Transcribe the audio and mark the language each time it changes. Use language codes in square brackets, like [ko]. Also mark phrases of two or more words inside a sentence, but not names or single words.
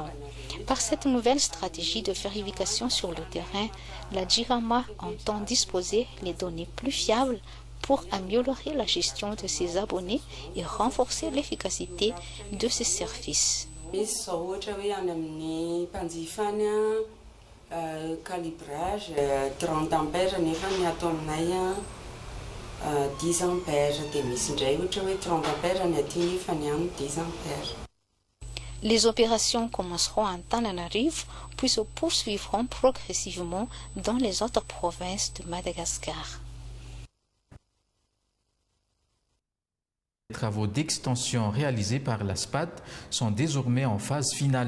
[fr] Par cette nouvelle stratégie de vérification sur le terrain, la Jirama entend disposer les données plus fiables pour améliorer la gestion de ses abonnés et renforcer l'efficacité de ses services. [mg] Calibrage 30 ampères nefa ny ato aminay 10 ampères dia misy indray ohatra hoe 30 ampères ny aty nefa ny any 10 ampères. [fr] Les opérations commenceront à Antananarivo puis se poursuivront progressivement dans les autres provinces de Madagascar. Les travaux d'extension réalisés par la SPAD sont désormais en phase finale.